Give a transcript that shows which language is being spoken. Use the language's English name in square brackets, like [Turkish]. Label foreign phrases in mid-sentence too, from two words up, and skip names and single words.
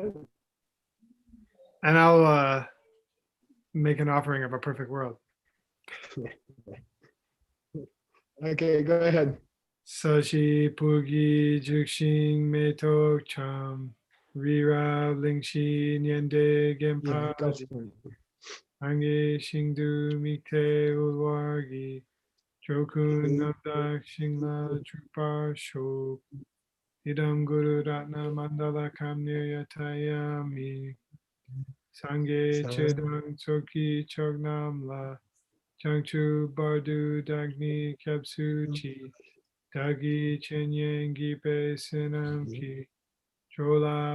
[English] And I'll make an offering of a perfect world. Okay, go ahead. [Tibetan] ས་གཞི་སྤོས་ཆུ་བྱུག་ཤིང་མེ་ཏོག་བཀྲམ་རི་རབ་གླིང་བཞི་བརྒྱན་པ་འདི [English] Yeah, Gempa go for it. [Tibetan] སངས་རྒྱས་ཞིང་དུ་དམིགས་ཏེ་ཕུལ་བ་ཡིས་འགྲོ་ཀུན་རྣམ་དག་ཞིང་ལ་སྤྱོད་པར་ཤོག [Sanskrit] इदं गुरु रत्न मण्डलकं निर्यातयामि [Tibetan] སངས་རྒྱས ཆོས་དང་ཚོགས་ཀྱི་མཆོག་རྣམས་ལ་བྱང་ཆུབ་བར་དུ་བདག་ནི་སྐྱབས་སུ་མཆི་བདག་གི་སྦྱིན་སོགས་བགྱིས་པའི་བསོད་ནམས་ཀྱིས་འགྲོ་ལ